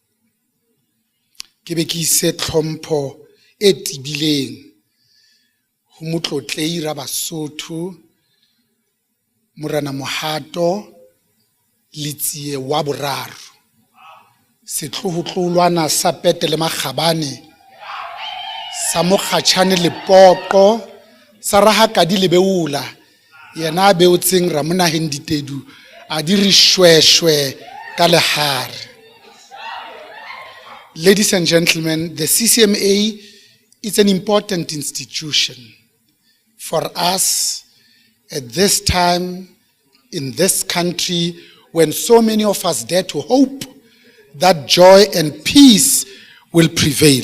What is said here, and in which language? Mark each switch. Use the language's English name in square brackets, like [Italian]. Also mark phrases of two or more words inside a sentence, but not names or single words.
[Southern Sotho] Ke be ke ise tlhompho e tibileng ho motlotlei ra Basotho Morana Mohato Litsie wa boraro setlohotlolwana sa Pete le Magabane sa Mokgatjhane le Poqo sa Rahakadi le Beula yena beotseng Ramona Henditedu a di re shweshwe ka lehare. [English] Ladies and gentlemen, the CCMA is an important institution for us at this time in this country when so many of us dare to hope that joy and peace will prevail.